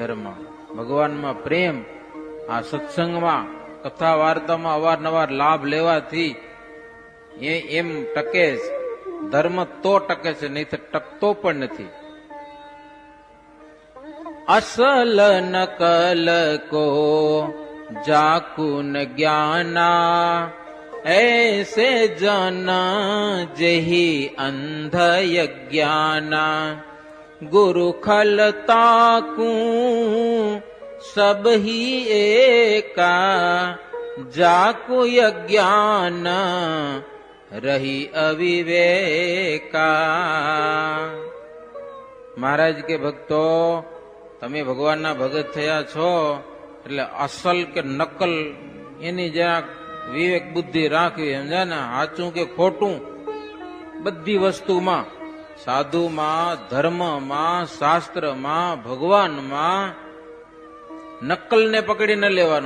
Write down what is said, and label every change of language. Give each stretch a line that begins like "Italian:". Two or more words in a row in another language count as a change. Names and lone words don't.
Gujarati: ધર્મ ભગવાનમાં પ્રેમ, આ સત્સંગમાં કથા વાર્તામાં અવારનવાર લાભ લેવાથી એમ ટકે છે. ધર્મ તો ટકે છે, નહીં તો ટકતો પણ નથી.
Braj: असल नकल को जाकुन ज्ञाना ऐसे जाना जही अंध यज्ञाना गुरु खलताकू सब ही एका जाकु यज्ञान रही अविवेका.
Gujarati: મહારાજ કે ભક્તો તમે ભગવાનના ભગત થયા છો એટલે અસલ કે નકલ એની જ્યાં વિવેક બુદ્ધિ રાખવી, સમજ્યા ને? સાચું કે ખોટું બધી વસ્તુમાં, સાધુમાં, ધર્મમાં, શાસ્ત્રમાં, ભગવાનમાં નકલને પકડી ન લેવાનો.